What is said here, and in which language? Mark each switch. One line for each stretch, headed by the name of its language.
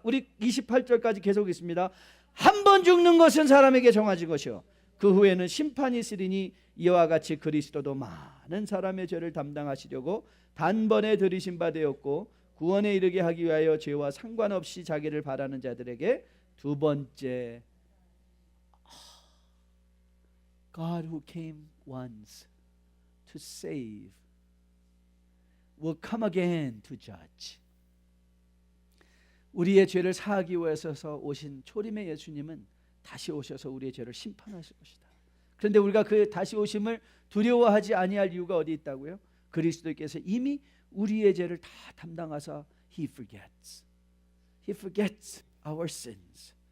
Korean: 우리 28절까지 계속 있습니다. 한 번 죽는 것은 사람에게 정해진 것이요 그 후에는 심판이 있으리니 이와 같이 그리스도도 많은 사람의 죄를 담당하시려고 단번에 들이신 바 되었고 구원에 이르게 하기 위하여 죄와 상관없이 자기를 바라는 자들에게 두 번째
English: God who came once to save will come again to judge.
Korean: 우리의 죄를 사하기 위해서 오신 초림의 예수님은 다시 오셔서 우리의 죄를 심판하실 것이다. 그런데 우리가 그 다시 오심을 두려워하지 아니할 이유가 어디 있다고요? 그리스도께서 이미 우리의 죄를 다 담당하사
English: He forgets our sins.